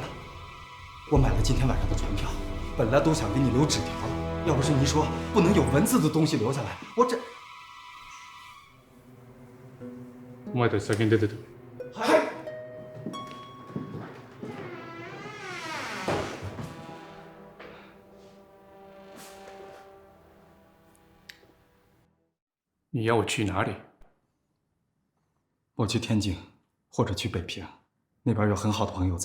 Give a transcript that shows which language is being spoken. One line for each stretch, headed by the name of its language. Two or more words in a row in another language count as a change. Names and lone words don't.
Chinese: 我买了今天晚上的船票，本来都想给你留纸条了。要不是您说不能有文字的东西留下来，我这……
Japanese: お前たち先に出てて。はい。
Chinese: 你要我去哪里？我去天津，或者去北平，那边有很好的朋友在。